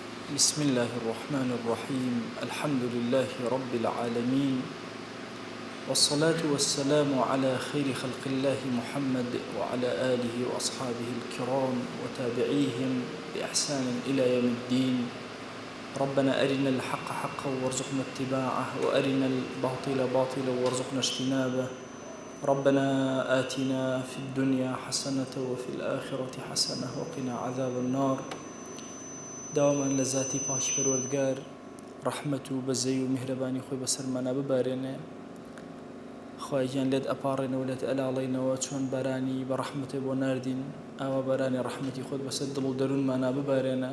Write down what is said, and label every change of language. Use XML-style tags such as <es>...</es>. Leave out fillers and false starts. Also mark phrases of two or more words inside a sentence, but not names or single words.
<ar>بسم الله الرحمن الرحيم الحمد لله رب العالمين والصلاة والسلام على خير خلق الله محمد وعلى آله وأصحابه الكرام وتابعيهم بإحسان إلى يوم الدين. ربنا أرنا الحق حقا وارزقنا اتباعه وأرنا الباطل باطلا وارزقنا اجتنابه. ربنا آتنا في الدنيا حسنة وفي الآخرة حسنة وقنا عذاب النار.</ar> <ckb>داومان لذاتی پاش پروردگار رحمت و بەزەی و میهرەبانی خۆی بەسەرمانە ببارێنێ. خوای گیان لێت ئەپاڕێنەوە لێت ئەلاڵێنەوە چۆن بارانی بە ڕەحمەتێ بۆ ناردین ئاوا بارانی ڕەحمەتی خۆت بەسەر دڵ و دەروونمانە ببارێنە.</ckb>